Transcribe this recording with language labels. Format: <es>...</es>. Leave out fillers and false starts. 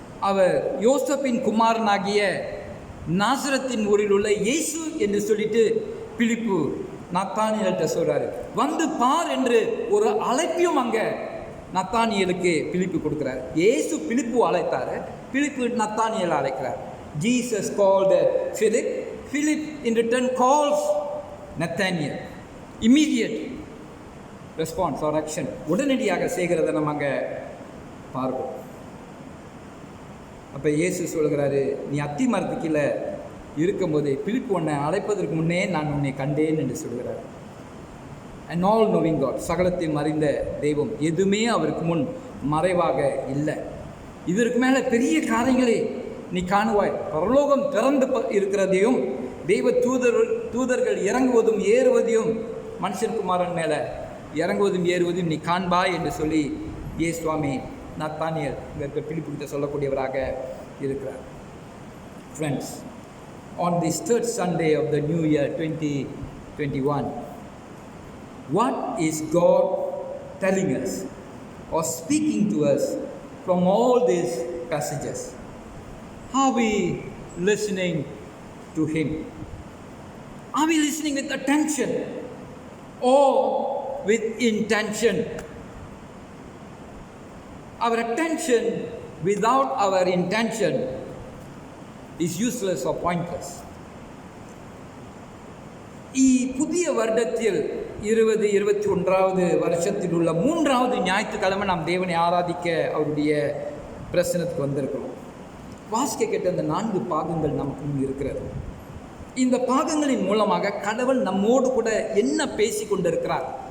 <ta>அவர் யோசப்பின் குமாரனாகிய நாசரத்தின் ஊரில் உள்ள இயேசு என்று சொல்லிட்டு பிலிப்பு நத்தானியேல்கிட்ட சொல்கிறாரு. வந்து பார் என்று ஒரு அழைப்பையும் அங்கே நத்தானியேலுக்கு பிலிப்பு கொடுக்குறாரு. இயேசு பிலிப்பு அழைத்தார், பிலிப்பு நத்தானியேலை அழைக்கிறார்.</ta> <en>Jesus called Philip, Philip in return calls Nathanael. Immediate response or action,</en> <ta>உடனடியாக செய்கிறத நம்ம அங்கே பார்ப்போம். அப்போ இயேசு சொல்கிறாரு, நீ அத்தி மரத்துக்கு கீழே இருக்கும்போது பிலிப்பு உன்னை அழைப்பதற்கு முன்னே நான் உன்னை கண்டேன் என்று சொல்கிறார்.</ta> <en>and all knowing God,</en> <ta>சகலத்தையும் அறிந்த தெய்வம், எதுவுமே அவருக்கு முன் மறைவாக இல்லை. இதற்கு மேலே பெரிய காரியங்களை நீ காணுவாய். பரலோகம் திறந்து இருக்கிறதையும், தெய்வ தூதர்கள் இறங்குவதும் ஏறுவதையும், மனுஷன்குமாரன் மேலே இறங்குவதும் ஏறுவதும் நீ காண்பாய் என்று சொல்லி சுவாமி நத்தானியேல் இங்கே இருக்க பிலிப்புக்கிட்ட சொல்லக்கூடியவராக இருக்கிறார். Friends,</ta> <en>on this third Sunday of the new year 2021. What is God telling us or speaking to us from all these passages? Are we listening to Him? Are we listening with attention or with intention? Our attention without our intention is useless or pointless.</en> <ta>புதிய வருடத்தில் 2021வது வருஷத்தில் உள்ள 3வது ஞாயிற்றுக்கிழமை நாம் தேவனை ஆராதிக்க அவருடைய பிரசன்னத்துக்கு வந்திருக்கிறோம். வாசிக்க கேட்ட அந்த 4 பாகங்கள் நமக்கு முன் இருக்கிறது. இந்த பாகங்களின் மூலமாக கடவுள் நம்மோடு கூட என்ன பேசி கொண்டிருக்கிறார்?</ta>